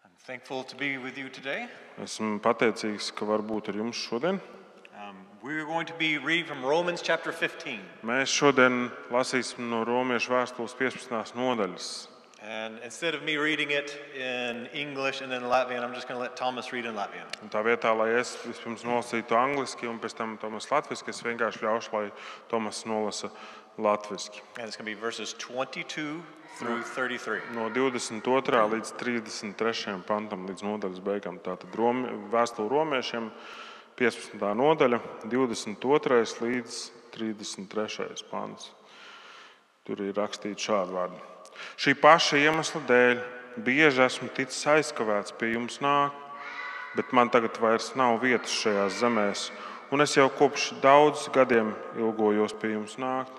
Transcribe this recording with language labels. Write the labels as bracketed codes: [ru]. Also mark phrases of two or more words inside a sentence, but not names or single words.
[en] Thankful to be with you today. [lv] Esmu pateicīgs, ka var būt ar jums šodien. [en] We're going to be reading from Romans chapter 15. [lv] Mēs šodien lasīsim no Romiešu vēstules 15. nodaļas. [en] And instead of me reading it in English and then Latvian, I'm just going to let Thomas read in Latvian. [lv] Un tā vietā, lai es vispirms nolasītu angliski un pēc tam Tomas latviski, es vienkārši ļaušu, lai Tomas nolasa latviski. [en] And it's going to be verses 22 through 33. [lv] No 22. līdz 33. pantam līdz nodaļas beigām. Tātad vēstule Romiešiem 15. nodaļa, 22. līdz 33. pants. Tur ir rakstīts šādi vārdi. Šī paša iemesla dēļ bieži esmu ticis aizkavēts pie jums nākt, bet man tagad vairs nav vietas šajās zemēs, un es jau kopš daudz gadiem ilgojos pie jums nākt.